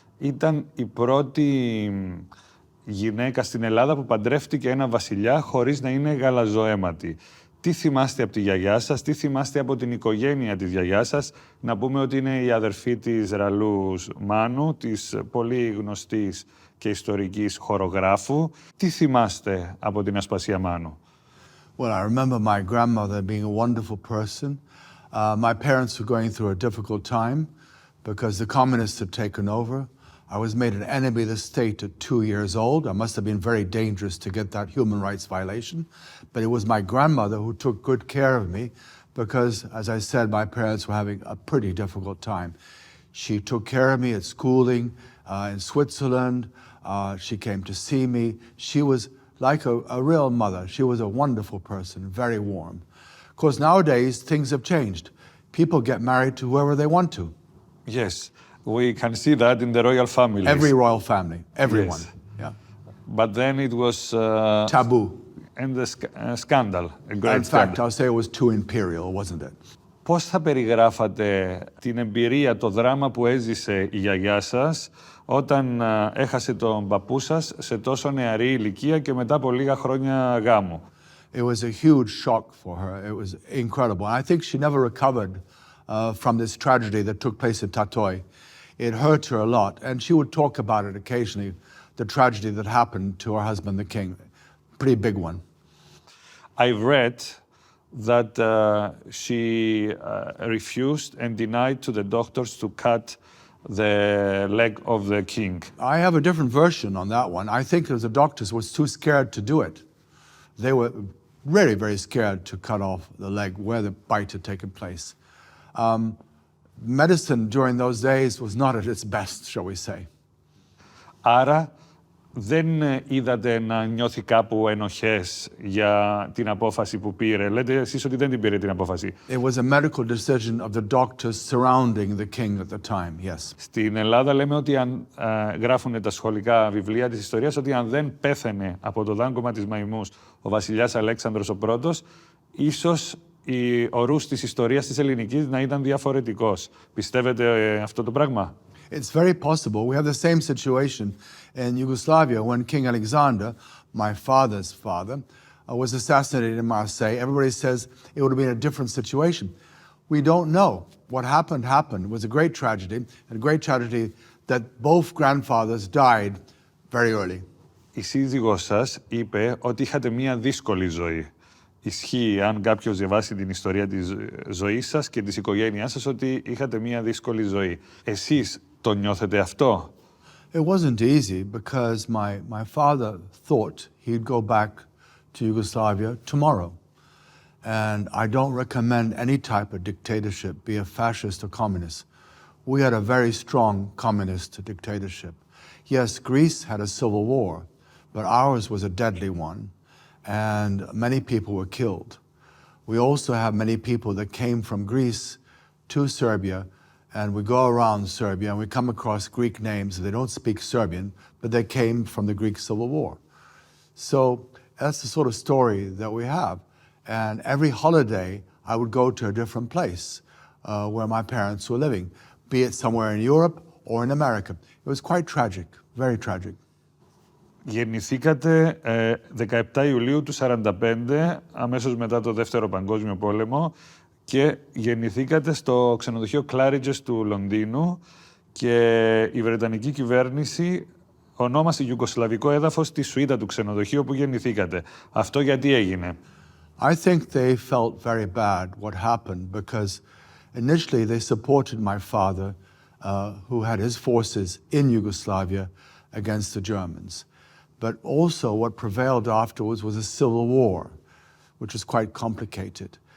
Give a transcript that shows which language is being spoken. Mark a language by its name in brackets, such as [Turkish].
[Greek] Ήταν η πρώτη γυναίκα στην Ελλάδα που παντρεύτηκε ένα βασιλιά χωρίς να είναι γαλαζοαίματη. Τι θυμάστε από τη γιαγιά σας, τι θυμάστε από την οικογένεια της γιαγιάς σας? Να πούμε ότι είναι η αδερφή της Ραλούς Μάνου, της πολύ γνωστής και ιστορικής χορογράφου. Τι θυμάστε από την Ασπασία Μάνου? [English] Well, I remember my grandmother being a wonderful person. My parents were going through a difficult time because the communists had taken over. I was made an enemy of the state at 2 years old. I must have been very dangerous to get that human rights violation. But it was my grandmother who took good care of me because, as I said, my parents were having a pretty difficult time. She took care of me at schooling in Switzerland. She came to see me. She was like a real mother. She was a wonderful person, very warm. Of course, nowadays, things have changed. People get married to whoever they want to. Yes, we can see that in the royal family. Every royal family, everyone. Yes. Yeah. But then it was... taboo. And the scandal, a great In fact, I'll say it was too imperial, wasn't it? [Greek] Πώς θα περιγράφατε την εμπειρία, το δράμα που έζησε η γιαγιά σας όταν έχασε τον παππού σας σε τόσο νεαρή ηλικία και μετά από λίγα χρόνια γάμου? [English] It was a huge shock for her. It was incredible. I think she never recovered from this tragedy that took place in Tatoi. It hurt her a lot, and she would talk about it occasionally, the tragedy that happened to her husband, the king. Pretty big one. I've read that she refused and denied to the doctors to cut the leg of the king. I have a different version on that one. I think the doctors were too scared to do it. They were very, very scared to cut off the leg where the bite had taken place. Medicine during those days was not at its best, shall we say. [Greek] Άρα, δεν είδατε να νιώθει κάπου ενοχές για την απόφαση που πήρε? Λέτε εσείς ότι δεν την πήρε την απόφαση. [English] It was a medical decision of the doctors surrounding the king at the time, yes. [Greek] Στην Ελλάδα λέμε ότι αν γράφουν τα σχολικά βιβλία της ιστορίας ότι αν δεν πέθαινε από το δάγκωμα της μαϊμούς ο βασιλιάς Αλέξανδρος ο πρώτος, ίσως ο ρούς της ιστορίας της ελληνικής να ήταν διαφορετικός. Πιστεύετε αυτό το πράγμα? [English] It's very possible. We have the same situation in Yugoslavia when King Alexander, my father's father, was assassinated in Marseille. Everybody says it would have been a different situation. We don't know. What happened happened. It was a great tragedy, and a great tragedy that both grandfathers died very early. [Greek] Η σύζυγός σας είπε ότι είχατε μία δύσκολη ζωή. Ισχύει, αν κάποιος διαβάσει την ιστορία της ζωής σας και της οικογένειάς σας, ότι είχατε μία δύσκολη ζωή. Εσείς το νιώθετε αυτό? [English] It wasn't easy because my father thought he'd go back to Yugoslavia tomorrow. And I don't recommend any type of dictatorship, be a fascist or communist. We had a very strong communist dictatorship. Yes, Greece had a civil war, but ours was a deadly one. And many people were killed. We also have many people that came from Greece to Serbia, and we go around Serbia and we come across Greek names. They don't speak Serbian, but they came from the Greek Civil War. So that's the sort of story that we have. And every holiday, I would go to a different place where my parents were living, be it somewhere in Europe or in America. It was quite tragic, very tragic. [Greek] Γεννηθήκατε 17 Ιουλίου του 1945, αμέσως μετά το Δεύτερο Παγκόσμιο Πόλεμο, και γεννηθήκατε στο ξενοδοχείο Claridge's του Λονδίνου και η Βρετανική κυβέρνηση ονόμασε Ιουγκοσλαβικό έδαφος τη σουίτα του ξενοδοχείου όπου γεννηθήκατε. Αυτό γιατί έγινε? [English] I think they felt very bad what happened because initially they supported my father, who had his forces in Yugoslavia against the Germans. But also what prevailed afterwards was a civil war, which was quite complicated.